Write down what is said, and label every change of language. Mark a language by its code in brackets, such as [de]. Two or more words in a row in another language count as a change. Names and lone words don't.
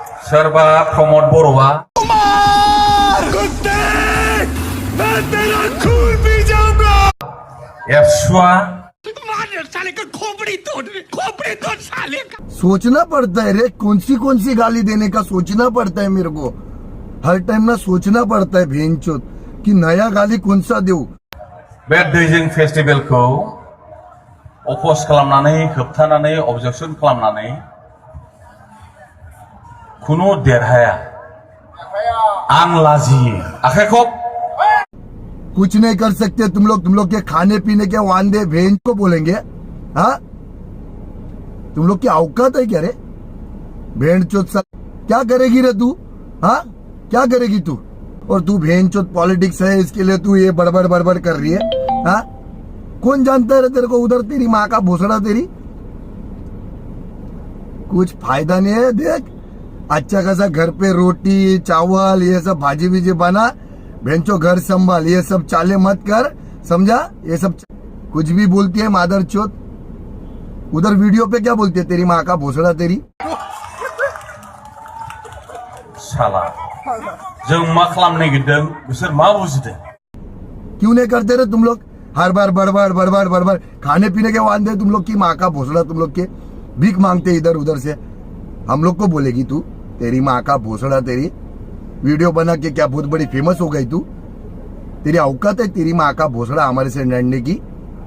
[brx] सोरबा प्रमोद बर'आ एबसुआ [hi] सोचना पड़ता है रे, कौन सी गाली देने का सोचना पड़ता है मेरे को। हर टाइम ना सोचना पड़ता है भेंचोद कि नया गाली कौन सा दूं। [brx] बे दैजिं फेस्टिभेलखौ अपोज खालामनानै होबथानानै अबजेक्सन खालामनानै खुनु देरहाया। आं लाजियो। आखाइखौ [hi] कुछ नहीं कर सकते तुम लोग के खाने पीने के वांदे भेंच को बोलेंगे। हाँ, तुम लोग की औकात है क्या रे? भेंचोद सा क्या करेगी रे तू? हाँ, क्या करेगी तू? और तू भेंचोद पॉलिटिक्स है इसके लिए तू ये बड़बड़ कर रही है। हाँ, कौन जानता है रे तेरे को? उधर तेरी माँ का भोसड़ा तेरी कुछ फायदा नहीं है। देख, अच्छा खासा घर पे रोटी चावल ये सब भाजी भीजी बना, बेंचो घर संभाल, ये सब चाले मत कर, समझा? ये सब कुछ भी बोलती है मादर चोत। उधर वीडियो पे क्या बोलती है तेरी माँ का भोसड़ा तेरी? [brx] साला जों मा खालामनो नागिरदों बिसोर मा बुजिदों? [hi] क्यों नहीं करते रे तुम लोग? हर बार बड़बड़ खाने पीने के वादे तुम लोग की माँ का भोसड़ा, तुम लोग के भीख मांगते इधर उधर से। हम लोग को बोलेगी तू तेरी माँ का भोसड़ा तेरी? वीडियो बना के क्या बहुत बड़ी फेमस हो गई तू? तेरी औकात है तेरी माँ का भोसड़ा हमारे से लड़ने की?